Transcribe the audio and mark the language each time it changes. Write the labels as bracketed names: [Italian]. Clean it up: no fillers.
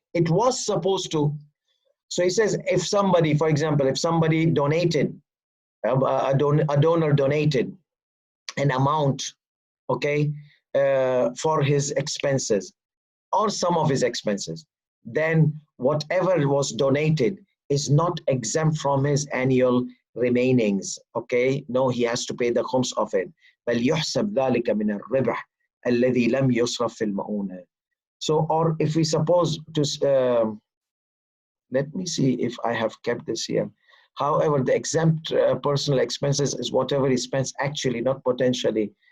[English] It was supposed to. So he says, if somebody, for example, if somebody donated, a donor donated an amount, okay, for his expenses or some of his expenses, then whatever was donated is not exempt from his annual remainings. Okay, no, he has to pay the khums of it. [Arabic] بل يحسب ذلك من الربح الذي لم يصرف في المؤونة. [English] So, or if we suppose to, let me see if I have kept this here. However, the exempt personal expenses is whatever he spends actually, not potentially.